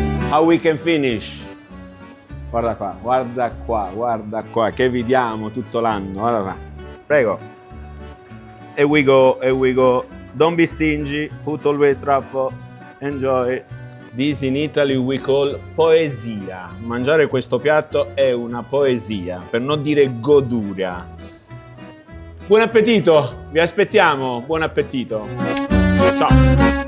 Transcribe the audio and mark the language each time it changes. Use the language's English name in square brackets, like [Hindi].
[English] How we can finish? [Italian] Guarda qua, guarda qua, guarda qua, che vi diamo tutto l'anno, guarda qua. [English] Prego. Here we go, here we go. Don't be stingy, put always truffle, enjoy. This in Italy we call poesia. [Italian] Mangiare questo piatto è una poesia, per non dire goduria. Buon appetito, vi aspettiamo, buon appetito. Ciao.